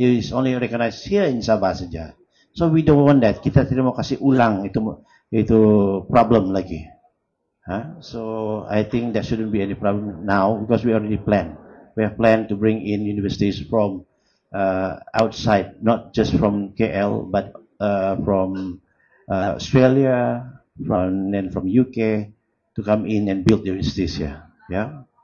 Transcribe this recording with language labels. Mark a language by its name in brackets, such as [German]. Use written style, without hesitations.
[English] It is only recognized here in Sabah [Malay] saja. [English] So we don't want that. [Malay] Kita tidak mau kasih ulang itu problem lagi. [English] So I think there shouldn't be any problem now because we already planned. We have planned to bring in universities from outside, not just from KL, but from Australia, from UK to come in and build universities here. Yeah.